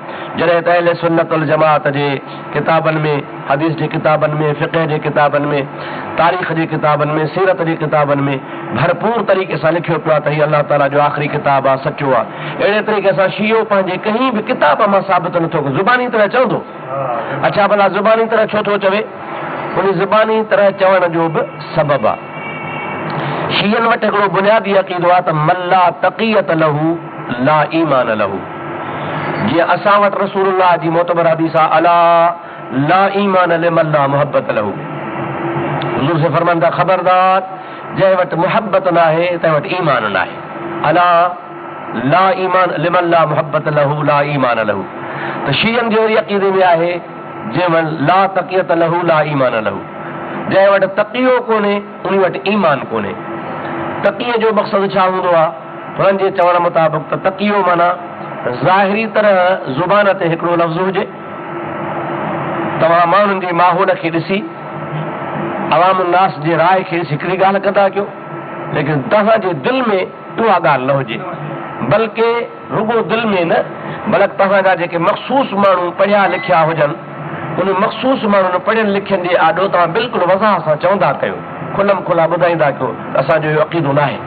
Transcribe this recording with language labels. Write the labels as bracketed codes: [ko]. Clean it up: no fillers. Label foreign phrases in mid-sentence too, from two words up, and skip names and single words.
[sd] जॾहिं त अहले सुन्नत वल जमात जे किताबनि में, हदीस जे किताबनि में, फ़िक़ह जे किताबनि में, तारीख़ जे किताबनि में, सीरत जे किताबनि में भरपूर तरीक़े सां लिखियो पियो आहे त हीअ अलाह ताला जो आख़िरी किताब आहे, सचो आहे। अहिड़े तरीक़े सां शियो पंहिंजे कंहिं बि किताब मां साबित नथो करे, ज़ुबानी तरह चवंदो। अच्छा भला ज़ुबानी तरह छो थो चवे? उन ज़ुबानी तरह चवण जो बि सबबु आहे। शीयनि वटि हिकिड़ो बुनियादी अक़ीदो आहे त [ar] من لا تقية له لا إيمان له. [sd] जीअं असां वटि रसूलुल्लाह जी मोतबर हदीस आहे [ar] ألا لا إيمان لمن لا محبة له. [sd] हुज़ूर से फरमाईंदा ख़बरदार जंहिं वटि मुहब्बत न आहे तंहिं वटि ईमान न आहे। [ar] ألا لا إيمان لمن لا محبة له لا إيمان له. [sd] त शीयनि जे अक़ीदे में आहे जंहिं वटि [ar] لا تقية له لا إيمان له, [sd] जंहिं वटि तक़ियो कोन्हे उन वटि ईमान कोन्हे। तक़ीअ जो मक़सदु छा हूंदो आहे? हुननि जे चवण मुताबिक़ त तक़ियो माना ज़ाहिरी तरह ज़ुबान ते हिकिड़ो लफ़्ज़ हुजे, तव्हां माण्हुनि जे माहौल खे ॾिसी अवाम नास जे राय खे ॾिसी हिकिड़ी ॻाल्हि कंदा कयो, लेकिन तव्हांजे दिलि में उहा ॻाल्हि न हुजे, बल्कि रुगो दिलि में न, बल्कि तव्हांजा जेके मख़सूस माण्हू पढ़िया लिखिया हुजनि उन मख़सूस माण्हुनि पढ़ियलु लिखियलु जे आॾो तव्हां बिल्कुलु वज़ाह सां चवंदा कयो, खुलम खुला ॿुधाईंदा कयो असांजो इहो अक़ीदो न आहे।